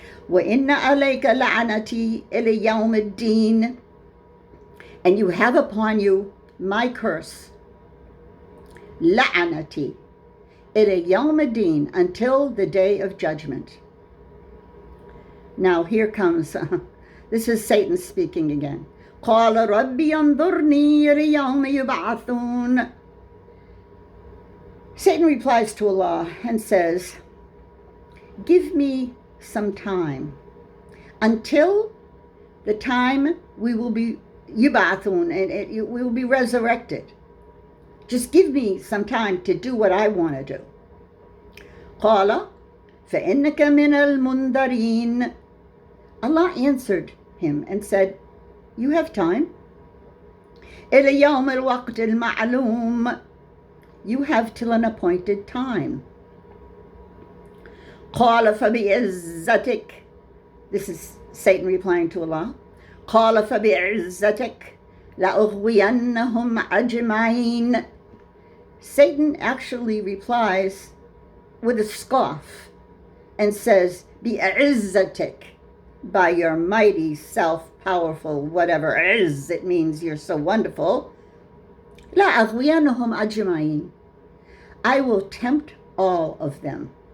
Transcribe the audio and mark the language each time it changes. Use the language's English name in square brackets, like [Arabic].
[Arabic] وَإِنَّ عَلَيْكَ لَعْنَتِي إِلَى يَوْمِ الدِّينِ. [English] And you have upon you my curse. [Arabic] لَعْنَتِي إِلَى يَوْمِ الدِّينِ, [English] until the day of judgment. Now here comes, this is Satan speaking again. [Arabic] قال ربي انظرني إلى يوم يبعثون. [English] Satan replies to Allah and says, give me some time until the time we will be yubathun, and we will be resurrected. Just give me some time to do what I want to do. [Arabic] قال فإنك من المنذرين. [English] Allah answered him and said, you have time. [Arabic] إلى يوم الوقت المعلوم. [English] You have till an appointed time. [Arabic] قال فبعزتك. [English] This is Satan replying to Allah. [Arabic] قال فبعزتك لأغوينهم أجمعين. [English] Satan actually replies with a scoff and says, بِعِزَّتِكَ, by your mighty, self-powerful, whatever is, it means you're so wonderful. [Arabic] لَأَغْوِيَنَّهُمْ أَجْمَعِينَ. [English] I will tempt all of them.